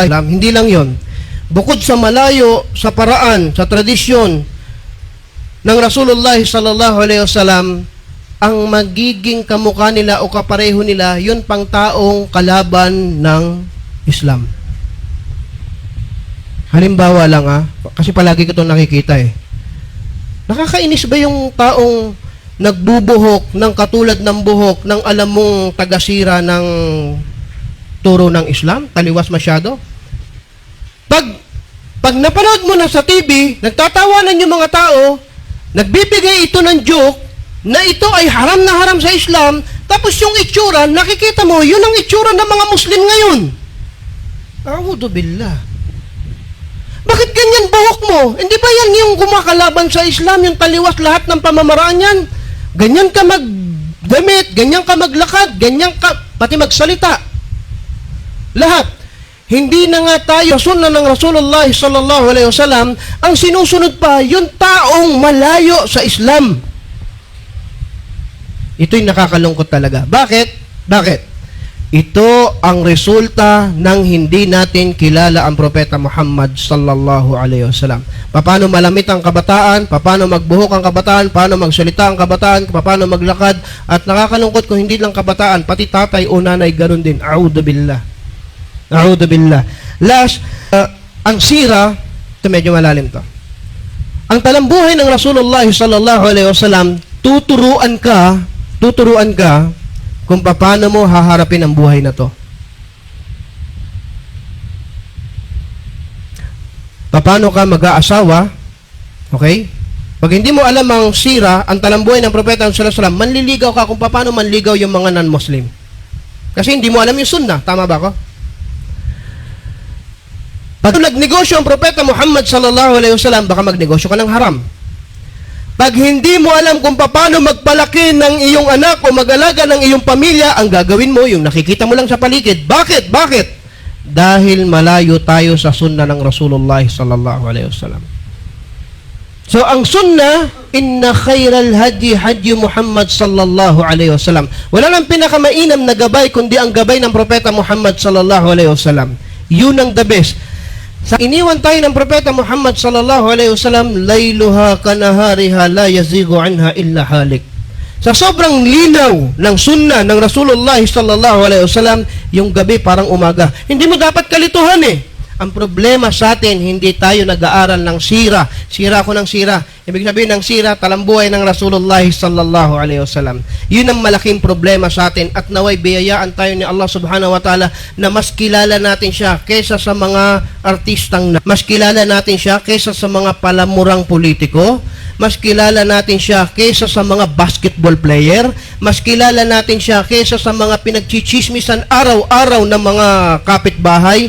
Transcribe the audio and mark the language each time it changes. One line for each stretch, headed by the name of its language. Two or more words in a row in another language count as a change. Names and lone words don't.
Filipino: Hindi lang yon. Bukod sa malayo sa paraan, sa tradisyon ng Rasulullah
Arabic: صلى الله عليه وسلم,
Filipino: ang magiging kamukha nila o kapareho nila, yun pang taong kalaban ng Islam. Halimbawa lang kasi palagi ko itong nakikita eh. Nakakainis ba yung taong nagbubuhok ng katulad ng buhok ng alam mong tagasira ng turo ng Islam? Taliwas masyado? Pag napanood mo na sa TV, nagtatawanan yung mga tao, nagbibigay ito ng joke na ito ay haram na haram sa Islam, tapos yung itsura, nakikita mo, yun ang itsura ng mga Muslim ngayon.
Arabic: أعوذ بالله.
Filipino: Bakit ganyan buhok mo? Hindi ba yan yung kumakalaban sa Islam, yung taliwas lahat ng pamamaraan yan? Ganyan ka magdamit, ganyan ka maglakad, ganyan ka, pati magsalita. Lahat. Hindi na nga tayo sunna ng Rasulullah
Arabic: صلى الله عليه وسلم,
Filipino: ang sinusunod pa yung taong malayo sa Islam. Ito'y nakakalungkot talaga. Bakit? Ito ang resulta ng hindi natin kilala ang Propeta Muhammad
Arabic: صلى الله عليه وسلم.
Filipino: Paano malamit ang kabataan, paano magbuhok ang kabataan, paano magsalita ang kabataan, paano maglakad, at nakakalungkot kung hindi lang kabataan, pati tatay o nanay ganun din.
Arabic: أعوذ بالله.
Filipino: Last, ang sira, ito medyo malalim to. Ang talambuhay ng Rasulullah
Arabic: صلى الله عليه وسلم,
Filipino: tuturuan ka kung paano mo haharapin ang buhay na to. paano ka mag-aasawa, okay? Pag hindi mo alam ang sira, ang talambuhay ng Propeta
Arabic: صلى الله عليه وسلم,
Filipino: manliligaw ka kung paano manligaw yung mga non-Muslim. Kasi hindi mo alam yung sunnah. Tama ba ako? Pag nagnegosyo ang Propeta Muhammad
Arabic: صلى الله عليه وسلم,
Filipino: baka magnegosyo ka ng haram. Pag hindi mo alam kung paano magpalaki ng iyong anak o mag-alaga ng iyong pamilya, ang gagawin mo, yung nakikita mo lang sa paligid. Bakit? Bakit? Dahil malayo tayo sa sunnah ng Rasulullah
Arabic: صلى الله عليه وسلم. So,
Filipino: ang sunnah,
Arabic: إن خير الهدي هدي محمد صلى الله عليه وسلم.
Filipino: Wala nang pinakamainam na gabay, kundi ang gabay ng Propeta Muhammad
Arabic: صلى الله عليه وسلم.
Filipino: Yun ang
English: the best.
Filipino: Sa iniwan tayo ng Propeta Muhammad
Arabic: صلى الله عليه وسلم, ليلها كنهارها لا يزيغ عنها إلا هالك.
Filipino: Sa sobrang linaw ng sunnah ng Rasulullah
Arabic: صلى الله عليه وسلم,
Filipino: yung gabi parang umaga. Hindi mo dapat kalituhan eh. Ang problema sa atin, hindi tayo nag-aaral ng sira. Sira ko ng sira. Ibig sabihin ng sira, talambuhay ng Rasulullah
Arabic: صلى الله عليه وسلم.
Filipino: Yun ang malaking problema sa atin at naway biyayaan tayo ni Allah
Arabic: سبحانه وتعالى
Filipino: na mas kilala natin siya kaysa sa mga artistang mas kilala natin siya kaysa sa mga palamurang politiko, mas kilala natin siya kaysa sa mga
English: basketball player,
Filipino: mas kilala natin siya kaysa sa mga pinagchichismisan araw-araw ng mga kapitbahay.